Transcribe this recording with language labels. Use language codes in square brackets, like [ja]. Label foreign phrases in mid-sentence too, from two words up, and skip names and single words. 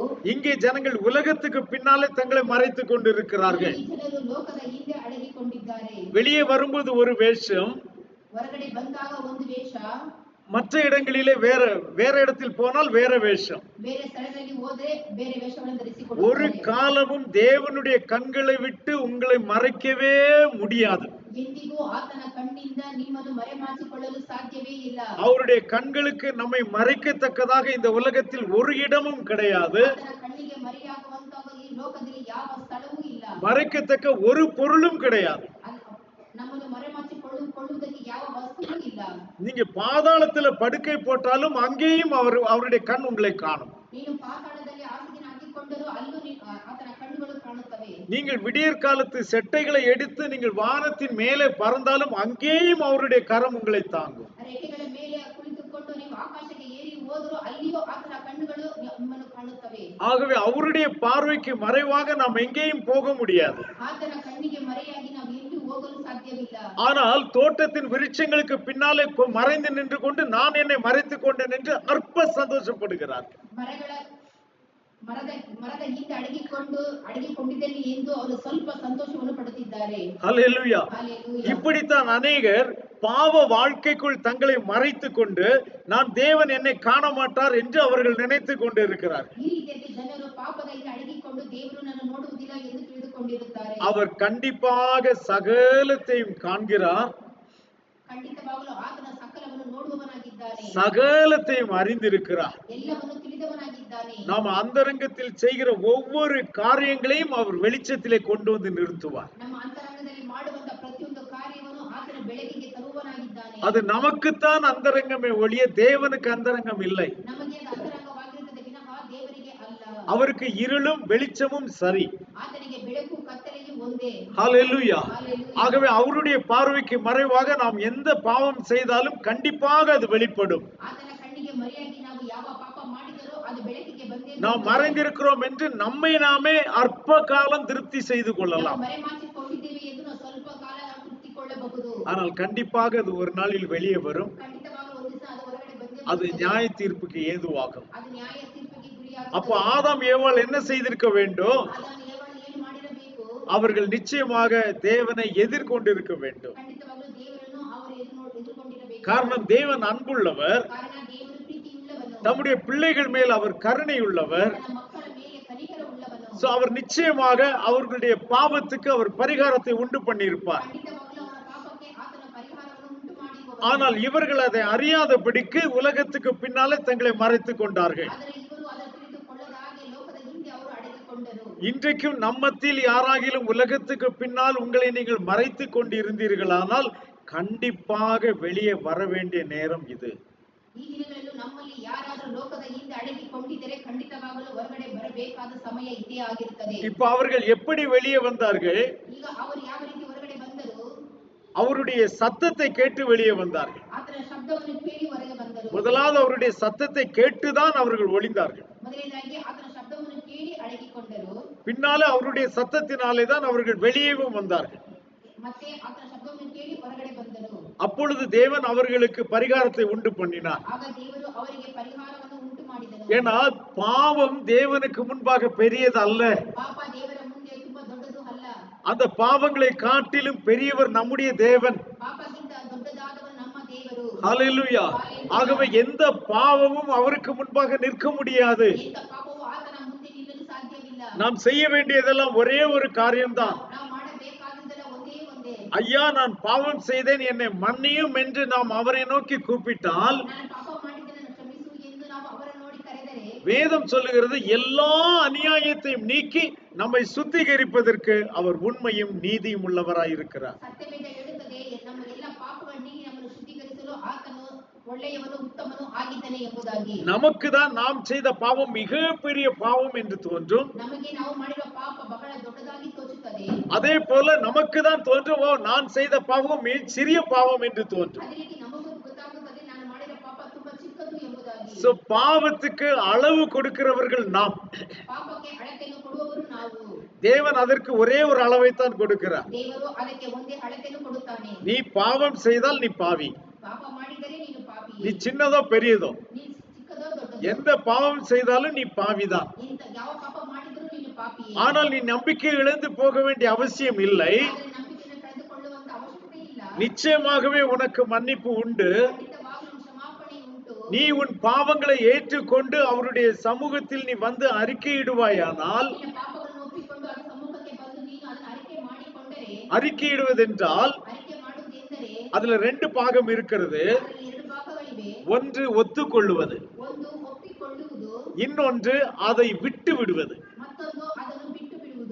[ta] இங்கே ஜனங்கள் உலகத்துக்கு பின்னாலே தங்களை மறைத்துக் கொண்டிருக்கிறார்கள். [kn] ಈ ಜನರು ಲೋಕದ ಹಿಂದೆ ಅಡಗಿಕೊಂಡಿದ್ದಾರೆ. [ta] வெளியே வரும்போது ஒரு வேஷம், [kn] ಹೊರಗಡೆ ಬಂದಾಗ ಒಂದು ವೇಷ, [ta] மற்ற இடங்களிலே வேற இடத்தில் போனால் வேற வேஷம். [kn] ಬೇರೆ ಸ್ಥಳದಲ್ಲಿ ಹೋದ್ರೆ ಬೇರೆ ವೇಷವನ್ನು [ta] ஒரு [kn] ಧರಿಸಿಕೊಳ್ಳುತ್ತಾರೆ. [ta] காலமும் தேவனுடைய கண்களை விட்டு உங்களை மறைக்கவே முடியாது. [kn] ಎಂದಿಗೂ ಆತನ ಕಣ್ಣಿಂದ ನಿಮ್ಮನ್ನು ಮರೆಮಾಚಿಕೊಳ್ಳಲು ಸಾಧ್ಯವೇ ಇಲ್ಲ. [ta] அவருடைய கண்களுக்கு நம்மை மறைக்கத்தக்கதாக இந்த உலகத்தில் ஒரு இடமும் கிடையாது. [kn] ಆತನ ಕಣ್ಣಿಗೆ ಮರೆಯಾಗುವಂತಹ ಈ ಲೋಕದಲ್ಲಿ ಯಾವ ಸ್ಥಳವೂ ಇಲ್ಲ. [ta] மறைக்கத்தக்க ஒரு பொருளும் கிடையாது. [kn] ನಮ್ಮನ್ನು ಮರೆಮಾಚಿಕೊಳ್ಳುವುದಕ್ಕೆ ಯಾವ ವಸ್ತುವೂ ಇಲ್ಲ. [ta] நீங்க பாதாளத்துல படுக்கை போட்டாலும் அங்கேயும் அவருடைய கண் உங்களை காணும். [kn] ನೀನು ಪಾತಾಳದಲ್ಲಿ ಹಾಸಿಗೆ ಹಾಕಿಕೊಂಡರೂ ಅಲ್ಲೂ ಆತನ ಕಣ್ಣುಗಳು ಕಾಣುತ್ತವೆ. [ta] நீங்கள் விடியற் காலத்து செட்டைகளை எடுத்து நீங்கள் வானத்தின் மேலே பறந்தாலும் அங்கேயும் அவருடைய கரம் உங்களை தாங்கும். [kn] ರೆಕ್ಕೆಗಳ ಮೇಲೆ ಕುಳಿತುಕೊಂಡು ನೀವು ಆಕಾಶಕ್ಕೆ ಏರಿ ಹೋದರೂ ಅಲ್ಲಿಯೂ ಆತನ ಕಣ್ಣುಗಳು ನಿಮ್ಮನ್ನು ಕಾಣುತ್ತವೆ. [ta] ஆகவே அவருடைய பார்வைக்கு மறைவாக நாம் எங்கேயும் போக முடியாது. [kn] ಆತನ ಕಣ್ಣಿಗೆ ಮರೆಯಾಗಿ ನಾವು ಎಲ್ಲೂ ಹೋಗಲು ಸಾಧ್ಯವಿಲ್ಲ. [ta] ஆனால் தோட்டத்தின் விருட்சங்களுக்கு பின்னாலே மறைந்து நின்று கொண்டு நான் என்னை மறைத்துக் கொண்டேன் என்று அற்ப சந்தோஷப்படுகிறார். [kn] ಮರಗಳ ಮರದ ಹಿಂದೆ ಅಡಗಿಕೊಂಡಿದ್ದೇನೆ ಎಂದು ಅವರು ಸ್ವಲ್ಪ ಸಂತೋಷವನ್ನು ಪಡುತ್ತಿದ್ದಾರೆ. [ta] ஹல்லேலூயா. [kn] Hallelujah. [ta] இப்படித்தான் அநேகர் பாவ வாழ்க்கைக்குள் தங்களை மறைத்துக் கொண்டு நான் தேவன் என்னை காண மாட்டார் என்று அவர்கள் நினைத்துக் கொண்டு இருக்கிறார். [kn] ಈ ರೀತಿಯಾಗಿ ಜನರು ಪಾಪದ ಹಿಂದೆ ಅಡಗಿಕೊಂಡು ದೇವರು ನನ್ನ ನೋಡುವುದಿಲ್ಲ ಎಂದು ತಿಳಿದುಕೊಂಡಿರುತ್ತಾರೆ. [ta] அவர் கண்டிப்பாக சகலத்தையும் காண்கிறார், [kn] ಖಂಡಿತವಾಗಲೂ ಆತನ ಸಕಲವನ್ನು ನೋಡುವವನಾಗಿದ್ದಾನೆ, [ta] சகலத்தையும் அறிந்திருக்கிறார். [kn] ಎಲ್ಲವನ್ನು ತಿಳಿದವನಾಗಿದ್ದಾನೆ. [ta] நாம் அந்தரங்கத்தில் செய்கிற ஒவ்வொரு காரியங்களையும் அவர் வெளிச்சத்திலே கொண்டு வந்து நிறுத்துவார். [kn] ನಮ್ಮ ಅಂತರಂಗದಲ್ಲಿ ಮಾಡುವಂತ ಪ್ರತಿಯೊಂದು ಕಾರ್ಯವನ್ನು ಆತನ ಬೆಳಕಿಗೆ ತರುವವನಾಗಿದ್ದಾನೆ. [ta] அது நமக்குத்தான் அந்தரங்கமே ஒழிய தேவனுக்கு அந்தரங்கம் இல்லை. [kn] ನಮಗೆ ಅದು ಅಂತರಂಗವಾಗಿರುತ್ತದೆ ವಿನಃ ದೇವರಿಗೆ ಅಲ್ಲ. [ta] அவருக்கு இருளும் வெளிச்சமும் சரி. [kn] ಆತನಿಗೆ ಬೆಳಕು ಕತ್ತಲೆಯು ಒಂದೇ. [ta] ஹல்லேலூயா. [kn] Hallelujah. [ta] ஆகவே அவருடைய பார்வைக்கு மறைவாக நாம் எந்த பாவம் செய்தாலும் கண்டிப்பாக அது வெளிப்படும். [kn] ಆತನ ಕಣ್ಣಿಗೆ ಮರೆಯಾಗಿ ನಾವು ಯಾವ ಪಾಪ ಮಾಡಿದರೋ ಅದು ಬೆಳಕಿಗೆ ಬಂದೇ [ta] நாம் மறைந்திருக்கிறோம் என்று நம்மை நாமே அற்ப காலம் திருப்தி செய்து கொள்ளலாம். [kn] ಮರೆಮಾಚಿಕೊಂಡಿದ್ದೇವೆ ಎಂದು ನಾವು ಸ್ವಲ್ಪ ಕಾಲ ನಾವು ತೃಪ್ತಿಕೊಳ್ಳಬಹುದು. [ta] ஆனால் கண்டிப்பாக அது ஒரு நாளில் வெளியே வரும். [kn] ಖಂಡಿತವಾಗಲೂ ಒಂದು ದಿವಸ ಅದು ಹೊರಗಡೆ ಬಂದೇ [ta] அது [kn] ಬರುತ್ತದೆ. [ta] நியாய தீர்ப்புக்கு ஏதுவாகும். [kn] ಅದು ನ್ಯಾಯ ತೀರ್ಪಿಗೆ [ta] அப்போ [kn] ಗುರಿಯಾಗುತ್ತದೆ. [ta] ஆதாம் ஏவாள் என்ன செய்திருக்க வேண்டும்? [kn] ಆದಾಮ ಏವಾಳು ಏನು ಮಾಡಿರಬೇಕು? [ta] அவர்கள் நிச்சயமாக தேவனை எதிர்கொண்டிருக்க வேண்டும். [kn] ಖಂಡಿತವಾಗಲೂ ದೇವರನ್ನು ಅವರು ಎದುರುಕೊಂಡಿರಬೇಕು. [ta] காரணம் தேவன் அன்புள்ளவர், [kn] ಕಾರಣ ದೇವರು ಪ್ರೀತಿಯುಳ್ಳವನು, [ta] தம்முடைய பிள்ளைகள் மேல் அவர் கருணை உள்ளவர். [kn] ತನ್ನ ಮಕ್ಕಳ ಮೇಲೆ ಕನಿಕರ ಉಳ್ಳವನು. [ta] சோ அவர் நிச்சயமாக அவர்களுடைய பாவத்துக்கு அவர் பரிகாரத்தை உண்டு பண்ணியிருப்பார். [kn] ಖಂಡಿತವಾಗಲೂ ಅವರ ಪಾಪಕ್ಕೆ ಆತನ ಪರಿಹಾರವನ್ನು ಉಂಟು ಮಾಡಿ [ta] ஆனால் இவர்கள் அதை அறியாதபடிக்கு உலகத்துக்கு பின்னாலே தங்களை மறைத்துக் கொண்டார்கள். [kn] ಆದರೆ ಇವರು ಅದನ್ನು ತಿಳಿದುಕೊಳ್ಳದ ಹಾಗೆ ಲೋಕದ ಹಿಂದೆ ಅವರು ಅಡಗಿಕೊಂಡರು. [ta] இன்றைக்கும் நம்மத்தில் யாராகிலும் உலகத்துக்கு பின்னால் உங்களை நீங்கள் மறைத்துக் கொண்டு இருந்தீர்களானால் கண்டிப்பாக வெளியே வர வேண்டிய நேரம் இது. [kn] ಈ ದಿನಗಳಲ್ಲೂ ನಮ್ಮಲ್ಲಿ ಯಾರಾದರೂ ಲೋಕದ ಹಿಂದೆ ಅಡಗಿಕೊಂಡಿದ್ದರೆ ಖಂಡಿತವಾಗಲೂ ಹೊರಗಡೆ ಬರಬೇಕಾದ ಸಮಯ ಇದೇ ಆಗಿರುತ್ತದೆ. [ta] இப்ப அவர்கள் எப்படி வெளியே வந்தார்கள்? [kn] ಈಗ ಅವರು ಯಾವ ರೀತಿ ಹೊರಗಡೆ ಬಂದರು? [ta] அவருடைய சத்தத்தை கேட்டு வெளியே வந்தார்கள். [kn] ಆತನ ಶಬ್ದವನ್ನು ಕೇಳಿ ಹೊರಗೆ ಬಂದರು. [ta] முதலாவது அவருடைய சத்தத்தை கேட்டுதான் அவர்கள் ஒளிந்தார்கள். [kn] ಮೊದಲನೇದಾಗಿ ಆತನ ಶಬ್ದವನ್ನು ಕೇಳಿ ಅಡಗಿಕೊಂಡರು. [ta] பின்னாலே அவருடைய சத்தத்தினாலே தான் அவர்கள் வெளியேவும் வந்தார்கள். [kn] ಮತ್ತೆ ಆತನ ಶಬ್ದವನ್ನು ಕೇಳಿ ಹೊರಗಡೆ ಬಂದರು. [ta] அப்பொழுது தேவன் அவர்களுக்கு பரிகாரத்தை உண்டு பண்ணினார். [kn] ಆಗ ದೇವರು ಅವರಿಗೆ ಪರಿಹಾರವನ್ನು ಉಂಟು ಮಾಡಿದನು. [ta] ஏன்னா பாவம் தேவனுக்கு முன்பாக பெரியது அல்ல. [kn] ಪಾಪ ದೇವರ ಮುಂದೆ ತುಂಬಾ ದೊಡ್ಡದು ಅಲ್ಲ. [ta] அந்த பாவங்களை காட்டிலும் பெரியவர் நம்முடைய தேவன். [kn] ಪಾಪಕ್ಕಿಂತ ದೊಡ್ಡದಾದವರು ನಮ್ಮ ದೇವರು. [ta] ஹல்லேலூயா. ஆகவே எந்த பாவமும் அவருக்கு முன்பாக நிற்க முடியாது. [kn] ಎಂತ ಪಾಪವು ಆತನ ಮುಂದೆ ನಿಲ್ಲಲು ಸಾಧ್ಯವಿಲ್ಲ. [ta] நாம் செய்ய வேண்டியதெல்லாம் ஒரே ஒரு காரியம்தான். [kn] ನಾವು ಮಾಡಬೇಕಾದದ್ದೆಲ್ಲ ಒಂದೇ ಒಂದೇ. [ta] ஐயா நான் பாவம் செய்தேன் என்னை மன்னியும் என்று நாம் அவரை நோக்கி கூப்பிட்டால் [kn] ನಾನು ಪಾಪ ಮಾಡಿದ್ದನ್ನು ಕ್ಷಮಿಸು ಎಂದು ನಾವು ಅವರ ನೋಡಿ ಕರೆದರೆ [ta] வேதம் சொல்லுகிறது எல்லா அநியாயத்தையும் நீக்கி நம்மை சுத்திகரிப்பதற்கு அவர் உண்மையும் நீதியும் உள்ளவராய் இருக்கிறார். [kn] ಸತ್ಯವೇದ ಹೇಳುತ್ತದೆ ನಮ್ಮ ಎಲ್ಲ ಪಾಪಗಳನ್ನು ನೀಗಿ ನಮ್ಮನ್ನು ಶುದ್ಧೀಕರಿಸಲು ಆತನು ಒಳ್ಳೆಯವನು ಉತ್ತಮನು ಆಗಿದ್ದಾನೆ ಎಂಬುದಾಗಿ. [ta] நமக்கு தான் நாம் செய்த பாவம் மிகப்பெரிய பாவம் என்று தோன்றும். [kn] ನಮಗೆ ನಾವು ಮಾಡಿರುವ ಪಾಪ ಬಹಳ ದೊಡ್ಡದಾಗಿ ತೋಚುತ್ತದೆ. [ta] அதே போல நமக்கு தான் தோன்றும் நான் செய்த பாவம் சிறிய பாவம் என்று தோன்றும். [kn] ಅದೇ ರೀತಿ ನಮಗೂ ಗೊತ್ತಾಗುತ್ತದೆ ನಾನು ಮಾಡಿದ ಪಾಪ ತುಂಬಾ ಚಿಕ್ಕದು ಎಂಬುದಾಗಿ. [ta] சோ பாவத்துக்கு அளவு கொடுக்கிறவர்கள் நாம். [kn] ಪಾಪಕ್ಕೆ ಅಳತೆಯನ್ನು ಕೊಡುವವರು ನಾವು. [ta] தேவன் அதற்கு ஒரே ஒரு அளவை தான் கொடுக்கிறார். [kn] ದೇವರು ಅದಕ್ಕೆ ಒಂದೇ ಅಳತೆಯನ್ನು ಕೊಡುತ್ತಾನೆ. [ta] நீ பாவம் செய்தால் நீ பாவி. [kn] ಪಾಪ ಮಾಡಿದರೆ ನೀನು ಪಾಪಿ. [ta] நீ சின்னதோ பெரியதோ [kn] ನೀನು ಚಿಕ್ಕದೋ ದೊಡ್ಡದೋ [ta] எந்த பாவம் செய்தாலும் நீ பாவிதான். [kn] ಇಂತ ಯಾವ ಪಾಪ ಮಾಡಿದರೂ ನೀನು ಪಾಪಿ. [ta] ஆனால் நீ நம்பிக்கை இழந்து போக வேண்டிய அவசியம் இல்லை. [kn] ಆದರೆ ನಂಬಿಕೆಯನ್ನು ಕಳೆದುಕೊಳ್ಳುವಂತ ಅವಶ್ಯಕತೆ ಇಲ್ಲ. [ta] நிச்சயமாகவே உனக்கு மன்னிப்பு உண்டு. [kn] ಖಂಡಿತವಾಗಲೂ ಕ್ಷಮಾಪಣೆ ಉಂಟು. [ta] நீ உன் பாவங்களை ஏற்றுக்கொண்டு அவருடைய சமூகத்தில் நீ வந்து அறிக்கையிடுவாயானால், [kn] ನಿನ್ನ ಪಾಪಗಳನ್ನು ಒಪ್ಪಿಕೊಂಡು ಅದರ ಸಮ್ಮುಖಕ್ಕೆ ಬಂದು ನೀನು ಅದನ್ನು ಅರಿಕೆ ಮಾಡಿಕೊಂಡರೆ, [ta] அறிக்கையிடுவதென்றால் [kn] ಅರಿಕೆ ಮಾಡುವುದೆಂದರೆ [ta] அதுல ரெண்டு பாகம் இருக்கிறது. [kn] ಅದರಲ್ಲಿ ಎರಡು ಭಾಗಗಳಿವೆ. [ta] ஒன்று ஒத்துக்கொள்ளுவது, [kn] ಒಂದು ಒಪ್ಪಿಕೊಳ್ಳುವುದು, [ta] இன்னொன்று அதை விட்டு விடுவது. [kn] ಮತ್ತೊಂದು ಅದನ್ನು ಬಿಟ್ಟು ಬಿಡುವುದು.